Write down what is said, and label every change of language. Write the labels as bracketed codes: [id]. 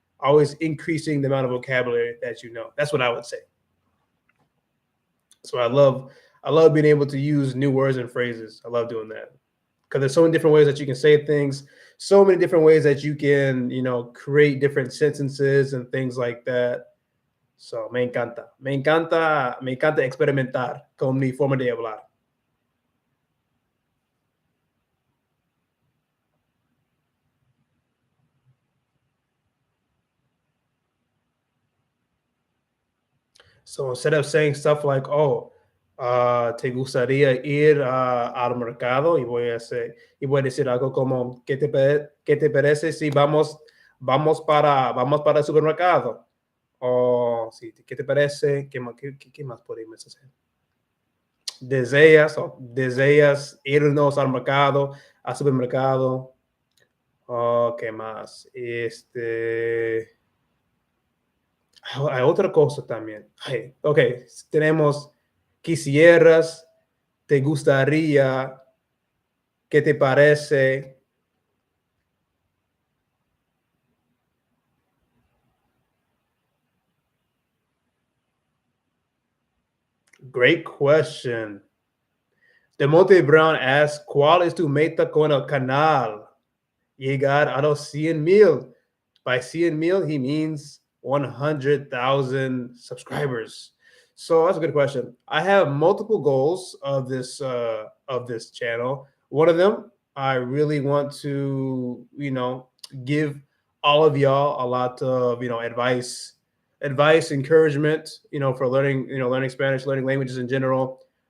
[en] Always increasing the amount of vocabulary that you know. That's what I would say. So I love being able to use new words and phrases. I love doing that because there's so many different ways that you can say things, so many different ways that you can, create different sentences and things like that. [es] So me encanta experimentar con mi forma de hablar. [en] So instead of saying stuff like, "Oh, [es] ¿Te gustaría ir al mercado? Y voy a decir algo como, qué te parece si vamos para el supermercado? O sí, ¿qué te parece? ¿Qué más podemos hacer? ¿Deseas irnos al mercado, al supermercado? Oh, ¿qué más? Hay otra cosa también. Ay, ok, tenemos quisieras, te gustaría, ¿qué te parece? [en] Great question. Demonte Brown asks, [es] ¿cuál es tu meta con el canal? Llegar a los 100,000. [en] By 100,000, he means 100,000 subscribers. So that's a good question. I have multiple goals of this channel. One of them, I really want to, give all of y'all a lot of, advice, encouragement, for learning Spanish, learning languages in general.